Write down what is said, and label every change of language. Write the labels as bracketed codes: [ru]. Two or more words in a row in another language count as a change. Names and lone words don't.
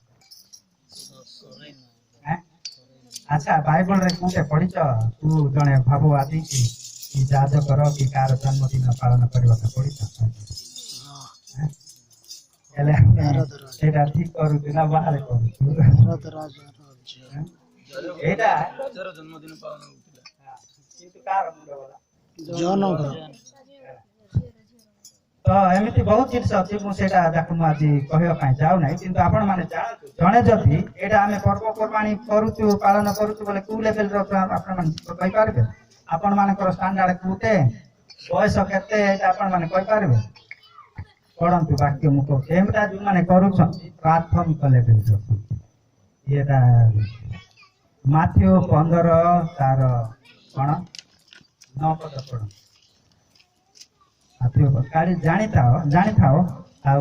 [or] ଆଚ୍ଛା ବାଇବଲରେ କୋଉଟେ ପଢିଛ ତୁ ଜଣେ ଭାବବାଦୀ କି ଯାଜକର କି କାହାର ଜନ୍ମଦିନ ପାଳନ କରିବାକୁ ପଢିଛ ହେଲେ ସେଇଟା ଠିକ କରୁଛୁ ନା ବାହାରେ କରୁଛୁ ଏଇଟା ଜନ୍ମଦିନ ପାଳନ ହେଉଥିଲା କିନ୍ତୁ କାହାର ମୁଣ୍ଡ ଗଲା ତ ଏମିତି ବହୁତ ଜିନିଷ ଅଛି ମୁଁ ସେଇଟା ଯାକୁ ମୁଁ ଆଜି କହିବା ପାଇଁ ଯାଉନାହିଁ କିନ୍ତୁ ଆପଣ ମାନେ ଜାଣନ୍ତୁ ଜଣେ ଯଦି ଏଇଟା ଆମେ ପର୍ବପର୍ବାଣି କରୁଛୁ ପାଳନ କରୁଛୁ ବୋଲେ କୋଉ ଲେଭେଲର ଆପଣ ମାନେ କହିପାରିବେ ଆପଣ ମାନଙ୍କର ଷ୍ଟାଣ୍ଡାର୍ଡ କୋଉଟେ ବୟସ କେତେ ଏଇଟା ଆପଣ ମାନେ କହିପାରିବେ ପଢନ୍ତୁ ବାକ୍ୟ ମୁଁ କହୁଛି ଏମିଟା ଯୋଉମାନେ କରୁଛନ୍ତି ପ୍ରାଥମିକ ଲେଭେଲର ଏଇଟା ମାଥ୍ୟୁ 15 ତାର କଣ 9 ପଦ ପଢ କାଲି ଜାଣିଥାଅ ଆଉ